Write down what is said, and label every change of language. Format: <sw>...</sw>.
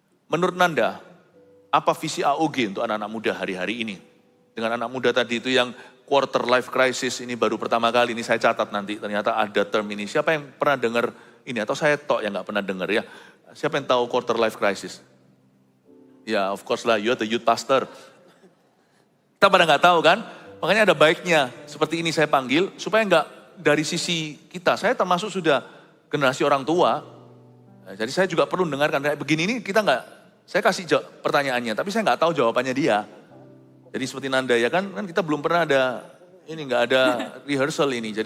<id>Menurut Nanda, apa visi AOG untuk anak-anak muda hari-hari ini? Dengan anak muda tadi itu yang quarter life crisis, ini baru pertama kali, ini saya catat nanti, ternyata ada term ini. Siapa yang pernah dengar ini? Atau saya tok yang gak pernah dengar ya? Siapa yang tahu quarter life crisis?</id> <en>Ya, of course lah, you're the youth pastor.</en> <id>Kita pada nggak tahu kan? Makanya ada baiknya seperti ini saya panggil supaya nggak dari sisi kita. Saya termasuk sudah generasi orang tua. Jadi saya juga perlu dengarkan kayak begini ini kita nggak. Saya kasih pertanyaannya, tapi saya nggak tahu jawabannya dia. Jadi seperti Nanda ya kan kita belum pernah ada ini nggak ada rehearsal ini.</id>